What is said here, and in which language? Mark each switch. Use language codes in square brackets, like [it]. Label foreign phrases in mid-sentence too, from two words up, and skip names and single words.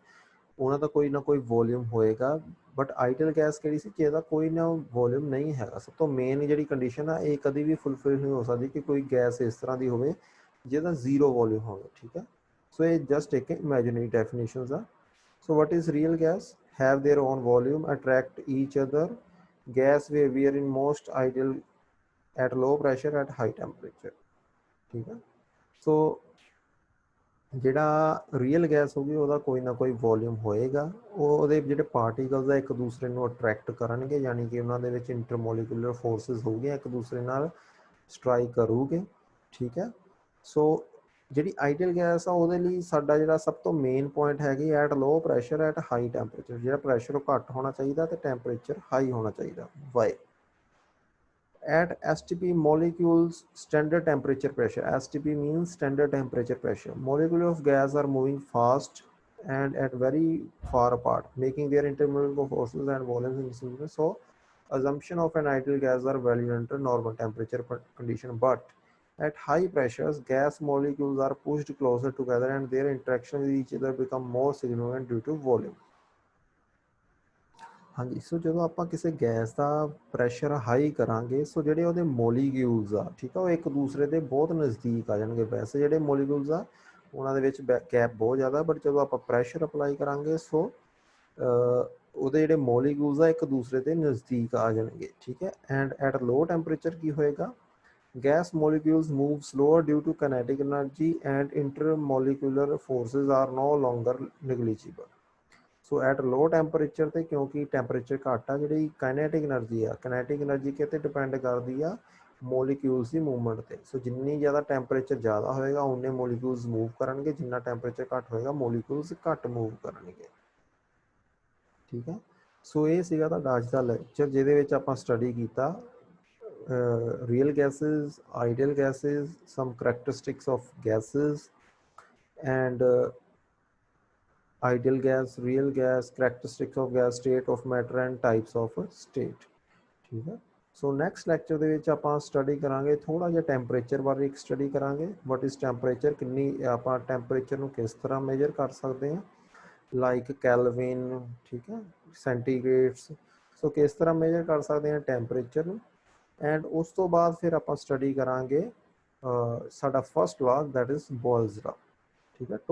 [pa] ਉਹਨਾਂ ਦਾ ਕੋਈ ਨਾ ਕੋਈ ਵੋਲਿਊਮ ਹੋਏਗਾ। ਬਟ [en] ideal gas [pa] ਕਿਹੜੀ ਸੀ, ਜਿਹਦਾ ਕੋਈ ਨਾ ਵੋਲਿਊਮ ਨਹੀਂ ਹੈਗਾ। ਸਭ ਤੋਂ ਮੇਨ ਜਿਹੜੀ ਕੰਡੀਸ਼ਨ ਆ ਇਹ ਕਦੀ ਵੀ ਫੁਲਫਿਲ ਨਹੀਂ ਹੋ ਸਕਦੀ ਕਿ ਕੋਈ ਗੈਸ ਇਸ ਤਰ੍ਹਾਂ ਦੀ ਹੋਵੇ ਜਿਹਦਾ ਜ਼ੀਰੋ ਵੋਲਿਊਮ ਹੋਵੇ, ਠੀਕ ਹੈ। ਸੋ ਇਹ ਜਸਟ ਇੱਕ [en] imaginary definitions [pa] ਆ। [en] ਸੋ what is real gas? Have their own volume, attract each other. Gas behavior in most ideal at low pressure at high temperature, [pa] ਠੀਕ ਹੈ। ਸੋ ਜਿਹੜਾ [en] real gas [pa] ਹੋਊਗੀ ਉਹਦਾ ਕੋਈ ਨਾ ਕੋਈ ਵੋਲਿਊਮ ਹੋਏਗਾ, ਉਹਦੇ ਜਿਹੜੇ ਪਾਰਟੀਕਲਸ ਆ ਇੱਕ ਦੂਸਰੇ ਨੂੰ ਅਟਰੈਕਟ ਕਰਨਗੇ, ਯਾਨੀ ਕਿ ਉਹਨਾਂ ਦੇ ਵਿੱਚ [en] intermolecular forces [pa] ਹੋਊਗੀਆਂ, ਇੱਕ ਦੂਸਰੇ ਨਾਲ ਸਟਰਾਈਕ ਕਰੂਗੇ, ਠੀਕ ਹੈ। ਸੋ ਜਿਹੜੀ [en] ideal gas [pa] ਆ ਉਹਦੇ ਲਈ ਸਾਡਾ ਜਿਹੜਾ ਸਭ ਤੋਂ [en] main point [pa] ਹੈਗੀ [en] at low pressure at high temperature, [pa] ਜਿਹੜਾ ਪ੍ਰੈਸ਼ਰ ਉਹ ਘੱਟ ਹੋਣਾ ਚਾਹੀਦਾ ਤੇ [en] temperature high [pa] ਹੋਣਾ ਚਾਹੀਦਾ। ਵਾਈ? [en] At STP molecules standard temperature pressure, STP means standard temperature pressure, molecules of gas are moving fast and at very far apart, making their intermolecular forces and volumes insignificant. So assumption of an ideal gas are valid under normal temperature condition, but at high pressures gas molecules are pushed closer together and their interaction with each other become more significant due to volume. [pa] ਹਾਂਜੀ, ਸੋ ਜਦੋਂ ਆਪਾਂ ਕਿਸੇ ਗੈਸ ਦਾ [en] pressure high [pa] ਕਰਾਂਗੇ, ਸੋ ਜਿਹੜੇ ਉਹਦੇ ਮੋਲੀਕਿਊਲਸ ਆ, ਠੀਕ ਆ, ਉਹ ਇੱਕ ਦੂਸਰੇ ਦੇ ਬਹੁਤ ਨਜ਼ਦੀਕ ਆ ਜਾਣਗੇ। ਵੈਸੇ ਜਿਹੜੇ ਮੋਲੀਕਿਊਲਸ ਆ ਉਹਨਾਂ ਦੇ ਵਿੱਚ ਗੈਪ ਬਹੁਤ ਜ਼ਿਆਦਾ, ਬਟ ਜਦੋਂ ਆਪਾਂ [en] pressure apply [pa] ਕਰਾਂਗੇ ਸੋ ਉਹਦੇ ਜਿਹੜੇ ਮੋਲੀਕਿਊਲਸ ਆ ਇੱਕ ਦੂਸਰੇ ਦੇ ਨਜ਼ਦੀਕ ਆ ਜਾਣਗੇ, ਠੀਕ ਹੈ। [en] and at low temperature [pa] ਕੀ ਹੋਏਗਾ, [en] gas molecules move slower due to kinetic energy and intermolecular forces are no longer negligible. so at low temperature [pa] ਤੇ ਕਿਉਂਕਿ ਟੈਂਪਰੇਚਰ ਘੱਟ ਆ, ਜਿਹੜੀ [en] kinetic energy [pa] ਆ, [en] kinetic energy [pa] ਕਿਤੇ ਡਿਪੈਂਡ ਕਰਦੀ ਆ ਮੋਲੀਕਿਊਲਸ ਦੀ ਮੂਵਮੈਂਟ ਤੇ। ਸੋ ਜਿੰਨੀ ਜ਼ਿਆਦਾ ਟੈਂਪਰੇਚਰ ਜ਼ਿਆਦਾ ਹੋਏਗਾ ਉਨੇ [en] molecules move [pa] ਕਰਨਗੇ, ਜਿੰਨਾ ਟੈਂਪਰੇਚਰ ਘੱਟ ਹੋਏਗਾ ਮੋਲੀਕਿਊਲਸ ਘੱਟ ਮੂਵ ਕਰਨਗੇ, ਠੀਕ ਹੈ। ਸੋ ਇਹ ਸੀਗਾ ਤੁਹਾਡਾ ਅੱਜ ਦਾ ਲੈਕਚਰ, ਜਿਹਦੇ ਵਿੱਚ ਆਪਾਂ ਸਟੱਡੀ ਕੀਤਾ [en] real gases, ideal gases, some characteristics of gases, and ideal gas, real gas, characteristics of gas, state of matter and types of state, [pa] ਠੀਕ ਹੈ। ਸੋ [en] next lecture [pa] ਦੇ ਵਿੱਚ ਆਪਾਂ ਸਟੱਡੀ ਕਰਾਂਗੇ ਥੋੜ੍ਹਾ ਜਿਹਾ ਟੈਂਪਰੇਚਰ ਬਾਰੇ, ਇੱਕ ਸਟੱਡੀ ਕਰਾਂਗੇ [en] what is temperature, [pa] ਕਿੰਨੀ ਆਪਾਂ ਟੈਂਪਰੇਚਰ ਨੂੰ ਕਿਸ ਤਰ੍ਹਾਂ ਮੇਜਰ ਕਰ ਸਕਦੇ ਹਾਂ, [en] like Kelvin, [pa] ਠੀਕ ਹੈ, ਸੈਂਟੀਗ੍ਰੇਡਸ। ਸੋ ਕਿਸ ਤਰ੍ਹਾਂ ਮੇਜਰ ਕਰ ਸਕਦੇ ਹਾਂ ਟੈਂਪਰੇਚਰ ਨੂੰ। ਐਂਡ ਉਸ ਤੋਂ ਬਾਅਦ ਫਿਰ ਆਪਾਂ ਸਟੱਡੀ ਕਰਾਂਗੇ ਸਾਡਾ [en] first law, that is Boyle's law, [pa] ਠੀਕ ਹੈ।